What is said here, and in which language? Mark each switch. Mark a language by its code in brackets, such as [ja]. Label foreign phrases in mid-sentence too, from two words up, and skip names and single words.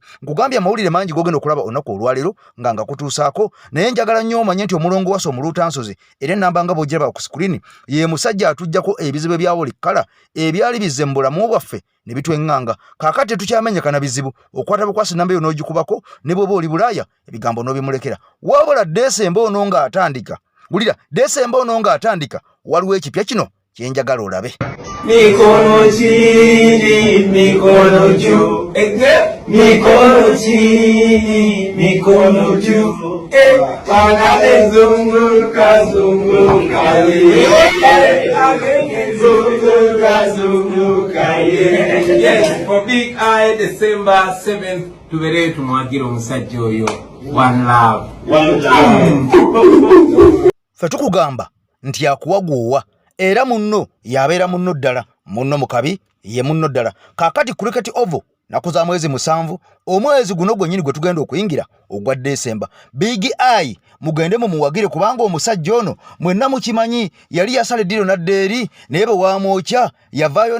[lg] Nkugambye amawulire mangi g'ogenda okulaba olunaku olwaleero nga kutuusaako, naye njagala nnyo omanye nti omulongo wase omuluutansozi era ennamba nga bw'ogiraba ku screen ye musajja atuggyako ebizibu ebya buli kkala ebyali bizze mu bulamu bwaffe ne bitweŋŋanga. Kaakati tetukyamenyekana bizibu okwata bukwasi nnamba eyo n'ogikubako ne bw'oba oli Bulaaya ebigambo n'obimulekera. Wabula Desemba ono ng'atandika, wulira, Desemba ono ng'atandika waliwo ekipya kino kyenjagala olabe. [sw] Mikono chini, mikono juu, mikono chini, mikono juu, Panade zunguka, zunguka, zunguka, zunguka, [en] yes, for Big Eye, December 7th, [lg] tubereyo tumwagira omusajja oyo. [en] One love. One love. [lg] Ffe tukugamba nti akuwaguuwa era munno yabeera munno ddala, munno mukabi ye munno ddala. Kaakati Cricket Oval naku za mwezi 7 omwezi guno gwennyini gwe tugenda okuyingira ogwa Desemba. Big Eye mugende mumuwagire kubanga omusajja ono mwenna mukimanyi yali yasala eddiro nadda eri naye bwe waamwokya yavaayo